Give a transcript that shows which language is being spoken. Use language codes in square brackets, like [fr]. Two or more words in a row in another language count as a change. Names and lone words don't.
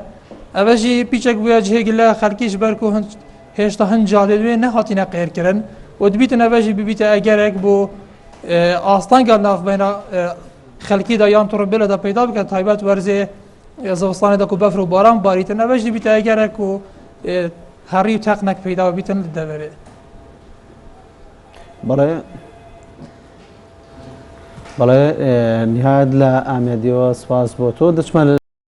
[ku] Ev jî pîçek bûye cihê gile xelkî ji ber ku hêşta hin cadê wê nehatîne qêrkirin û dibîtin ev jî bibîte egerek bû astanga navbeyna xelkî da yan torobêle da peyda bike taybet werzê zivistanê da ku befr û baran barîtin ev jî dibîte egerek û herî û teqnek peyda bîtin li deverê. [ckb] بەڵێ نهاد لە ئامێدیەوە سپاس بۆ تۆ دەچمە